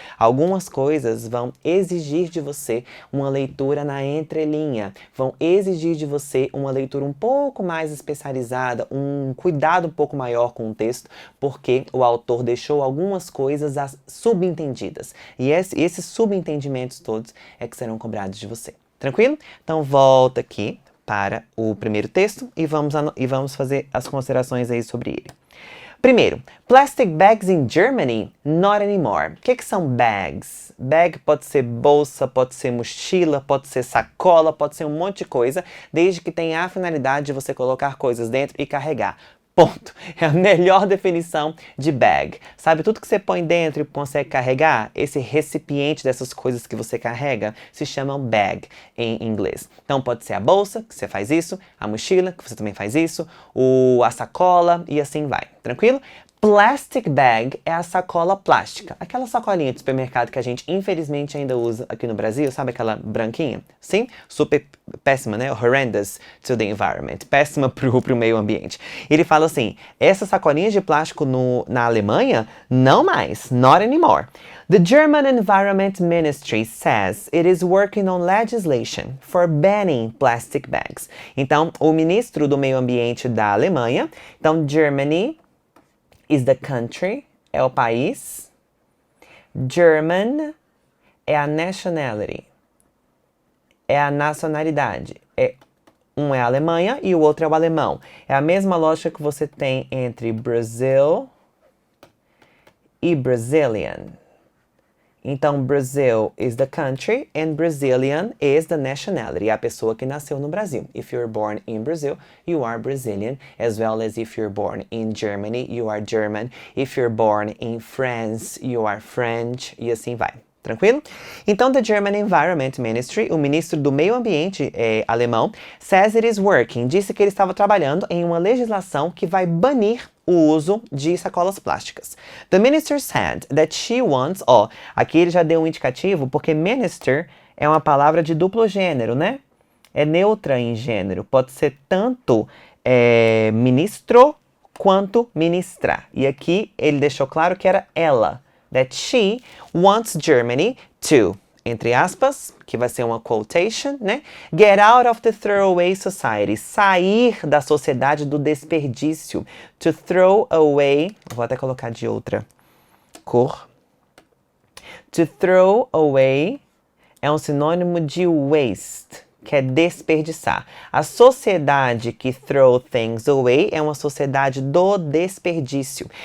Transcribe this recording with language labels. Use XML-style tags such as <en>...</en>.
<pt>Algumas coisas vão exigir de você uma leitura na entrelinha, vão exigir de você uma leitura um pouco mais especializada, um cuidado um pouco maior com o texto, porque o autor deixou algumas coisas subentendidas. E esses subentendimentos todos é que serão cobrados de você. Tranquilo? Então volta aqui para o primeiro texto e vamos fazer as considerações aí sobre ele. Primeiro,</pt> <en>plastic bags in Germany, not anymore.</en> <pt>O que são bags? Bag pode ser bolsa, pode ser mochila, pode ser sacola, pode ser um monte de coisa, desde que tenha a finalidade de você colocar coisas dentro e carregar. Ponto. É a melhor definição de bag. Sabe, tudo que você põe dentro e consegue carregar, esse recipiente dessas coisas que você carrega, se chama bag em inglês. Então pode ser a bolsa, que você faz isso, a mochila, que você também faz isso, a sacola e assim vai. Tranquilo? Plastic bag é a sacola plástica. Aquela sacolinha de supermercado que a gente, infelizmente, ainda usa aqui no Brasil. Sabe aquela branquinha? Sim? Super péssima, né?</pt> <en>Horrendous to the environment.</en> <pt>Péssima pro meio ambiente. Ele fala assim, essas sacolinhas de plástico na Alemanha, não mais.</pt> <en>Not anymore. The German Environment Ministry says it is working on legislation for banning plastic bags.</en> <pt>Então, o ministro do meio ambiente da Alemanha, então,</pt> <en>Germany is the country,</en> <pt>é o país. German é a nationality, é a nacionalidade. Um é a Alemanha e o outro é o alemão. É a mesma lógica que você tem entre Brazil e Brazilian.</pt> <en>Então, Brazil is the country and Brazilian is the nationality.</en> <pt>É a pessoa que nasceu no Brasil.</pt> <en>If you're born in Brazil, you are Brazilian, as well as if you're born in Germany, you are German. If you're born in France, you are French,</en> <pt>e assim vai. Tranquilo? Então,</pt> <en>the German Environment Ministry,</en> <pt>o ministro do meio ambiente alemão,</pt> <en>says it is working,</en> <pt>disse que ele estava trabalhando em uma legislação que vai banir o uso de sacolas plásticas.</pt> <en>The minister said that she wants,</en> <pt>aqui ele já deu um indicativo, porque minister é uma palavra de duplo gênero, né? É neutra em gênero, pode ser tanto ministro quanto ministra. E aqui ele deixou claro que era ela.</pt> <en>That she wants Germany to,</en> <pt>entre aspas, que vai ser uma quotation, né?</pt> <en>Get out of the throwaway society.</en> <pt>Sair da sociedade do desperdício.</pt> <en>To throw away.</en> <pt>Vou até colocar de outra cor.</pt> <en>To throw away</en> <pt>é um sinônimo de waste, que é desperdiçar. A sociedade que</pt> <en>throw things away</en> <pt>é uma sociedade do desperdício.</pt>